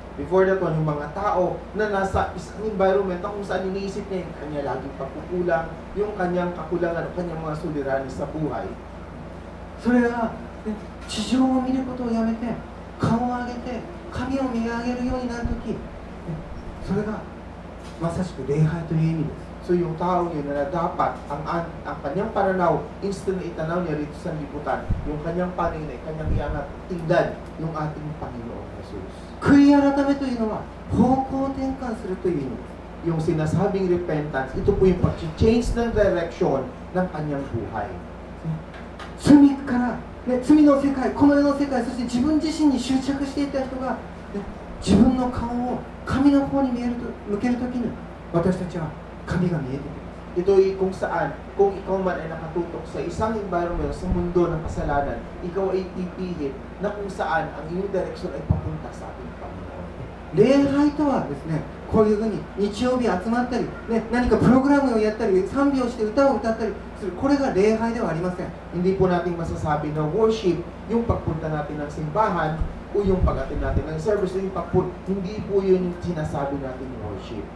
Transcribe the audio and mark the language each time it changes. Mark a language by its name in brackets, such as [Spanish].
[Filipino] Before that one, yung mga tao na nasa isang environment na kung saan iniisip niya yung kanya laging pagkukulang, yung kanyang kakulangan, kanyang mga suliranin sa buhay. [Japanese] それは、ね、地上を見ることをやめて、顔を上げて、神を見上げるようになるとき、それがまさしく礼拝という意味です。 [Filipino] So yung tao yun na dapat ang kanyang pananaw, instant na itanaw niya rito sa liputan, yung kanyang paningin ay kanyang iangat, tingnan yung ating Panginoong Jesus. [Japanese] 悔い改めというのは方向転換するという意味です。 [Filipino] Yung sinasabing repentance, ito po yung pag-change ng direction ng kanyang buhay. [Japanese] 罪から、ね、罪の世界、この世の世界、そして自分自身に執着していた人が、ね、自分の顔を神の方に向けるときに私たちは神が見えてくる。 [Filipino] Ito ay kung saan, kung ikaw man ay nakatutok sa isang environment sa mundo ng kasalanan, ikaw ay pipihit na kung saan ang iyong direksyon ay papunta sa ating Panginoon. [Japanese] 礼拝とはですね、こういうふうに日曜日集まったり、ね、何かプログラムをやったり、賛美をして歌を歌ったりする、これが礼拝ではありません。 [Filipino] Hindi po natin masasabi na worship, yung pagpunta natin ng simbahan, o yung pag-attend natin ng service, yung pagpunta, hindi po yun yung sinasabi natin worship.